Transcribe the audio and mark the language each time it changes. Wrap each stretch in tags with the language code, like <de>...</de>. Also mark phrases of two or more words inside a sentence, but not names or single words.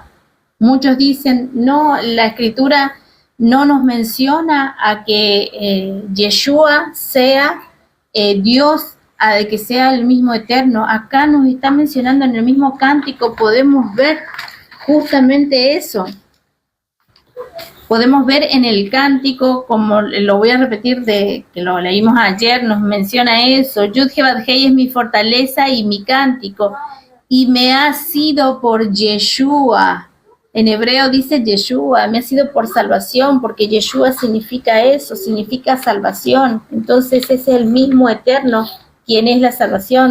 <es>Muchos dicen, no, la Escritura no nos menciona a que Yeshua sea Dios, a que sea el mismo Eterno. Acá nos está mencionando en el mismo cántico, podemos ver justamente eso. Podemos ver en el cántico, como lo voy a repetir, que lo leímos ayer, nos menciona eso: Yud-Heh-Vav-Hei es mi fortaleza y mi cántico, y me ha sido por Yeshua. En hebreo dice Yeshua, me ha sido por salvación, porque Yeshua significa eso, significa salvación. Entonces ese es el mismo Eterno quien es la salvación.</es>